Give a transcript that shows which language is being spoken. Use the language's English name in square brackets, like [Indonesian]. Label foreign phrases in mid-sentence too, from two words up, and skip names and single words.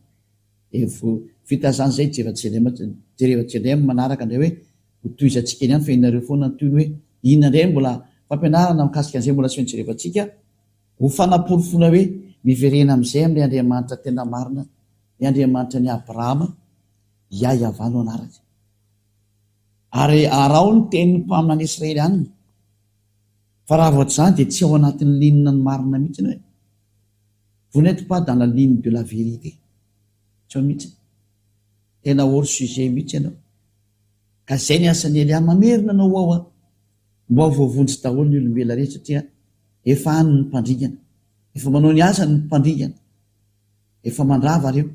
[Malagasy] Vita zany zay Jerevan manaraka indray hoe hotoizantsika ihany fa inareo foana ny toy ny hoe inona indray mbola fampianarana mikasika an'izay mbola tsy jerevantsika, ho fanamporofona hoe miverena amin'izay amin'ilay Andriamanitra tena marina, ny Andriamanitra ny Abrahama, Yahva no anaraka. Ary arao ny tenin'ny mpaminany Israelianina, fa raha voatra zany dia tsy ao anatin'ny linina ny marina mihitsy hoe [French] vous n'êtes pas dans la ligne de la vérité. [Malagasy] Tsy ao mihitsy, tena [French] hors sujet [Malagasy] mihitsy ianao. Ka zay ny asan'ny Elia mamerina anao ao mba ho voavonjy daholo ny olombelona rehetra, satria efa any ny mpandringana, efa manao ny asany ny mpandringana, efa mandrava reo.